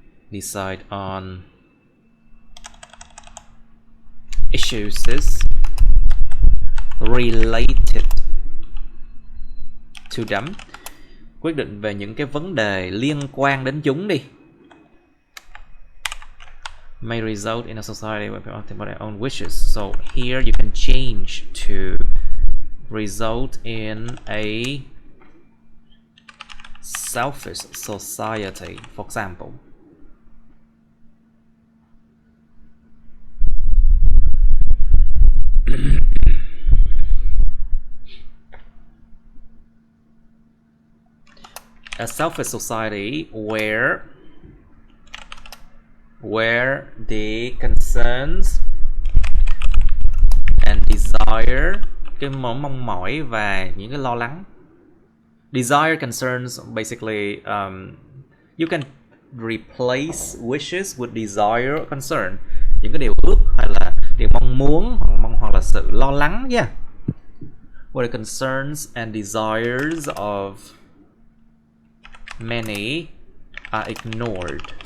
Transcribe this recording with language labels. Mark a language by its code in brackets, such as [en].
[en] Decide on issues related to them. [vi] Quyết định về những cái vấn đề liên quan đến chúng đi. [en] May result in a society where people think about their own wishes. So here you can change to result in a selfish society, for example. A selfish society where the concerns and desire, [vi] cái mong mỏi và những cái lo lắng. [en] Desire, concerns, basically you can replace wishes with desire or concern. [vi] Những cái điều ước hay là điều mong muốn hoặc là sự lo lắng, yeah. [en] Where the concerns and desires of many are ignored.